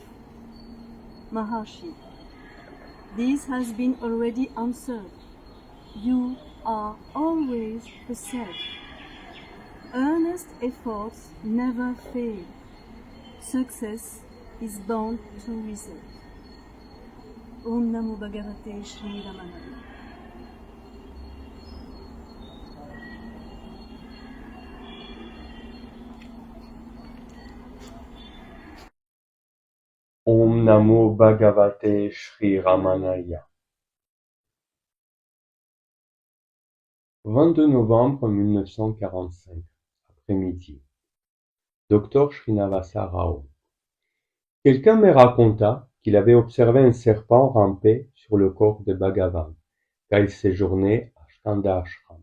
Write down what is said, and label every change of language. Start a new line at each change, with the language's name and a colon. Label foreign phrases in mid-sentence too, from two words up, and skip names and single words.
English: Maharshi, this has been already answered. You are always the self. Earnest efforts never fail. Success is bound to result.
Sanskrit: Om Namo Bhagavate Shri Ramana. Om Namo Bhagavate Shri Ramanaya.
French: 22 novembre 1945, après-midi. Dr Srinivasa Rao. Quelqu'un me raconta qu'il avait observé un serpent ramper sur le corps de Bhagavan, quand il séjournait à Skanda Ashram.